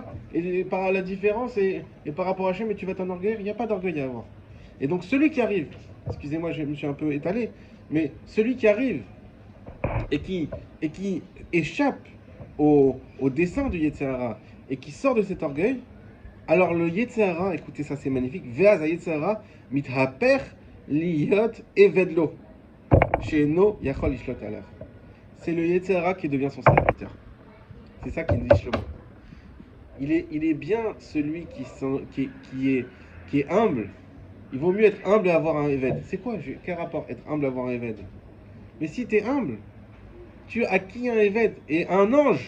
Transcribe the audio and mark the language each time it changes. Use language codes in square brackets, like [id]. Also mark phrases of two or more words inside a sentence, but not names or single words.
[fr] Et par la différence, et par rapport à Hachem, et tu vas t'enorgueillir, il n'y a pas d'orgueil à avoir. Et donc celui qui arrive, excusez-moi, je me suis un peu étalé, mais celui qui arrive et qui échappe au dessein du [he] יצר הרע [fr] et qui sort de cet orgueil, alors le [he] יצר הרע, [fr] écoutez ça c'est magnifique, [he] ואז יצר הרע מתהפך להיות עבד לו שאינו יכול לשלוט עליו. [fr] C'est le [he] יצר הרע [fr] qui devient son serviteur. C'est ça qu'il dit Shlomo. Il est bien celui qui est humble. Il vaut mieux être humble et avoir un Eved. C'est quoi? Quel rapport être humble et avoir un Eved? Mais si tu es humble, tu as acquis un Eved et un ange.